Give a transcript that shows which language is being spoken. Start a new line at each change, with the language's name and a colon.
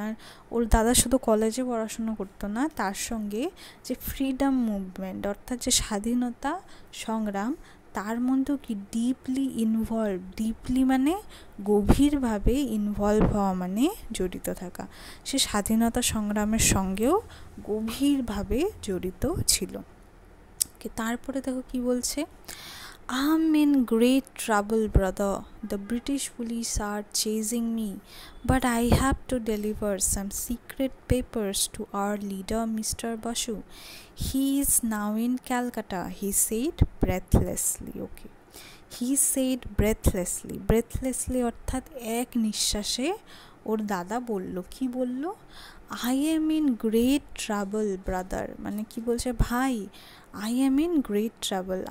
Bangla: আর ওর দাদা শুধু কলেজে পড়াশোনা করতো না, তার সঙ্গে যে ফ্রিডম মুভমেন্ট অর্থাৎ যে স্বাধীনতা সংগ্রাম, তার মধ্যেও কি ডিপলি ইনভলভ, ডিপলি মানে গভীরভাবে, ইনভলভ হওয়া মানে জড়িত থাকা। সে স্বাধীনতা সংগ্রামের সঙ্গেও গভীরভাবে জড়িত ছিল। তারপরে দেখো কি বলছে,
English: I'm in great trouble, brother. The British police are chasing me, but I have to deliver some secret papers to our leader, Mr. Basu. He is now in Calcutta, he said breathlessly. Okay. He said breathlessly.
Bangla: Breathlessly অর্থাৎ এক নিঃশ্বাসে ওর দাদা বলল, কি বলল,
English: I am in great trouble, brother.
Bangla: মানে কি বলছে, ভাই
English: I am in great trouble.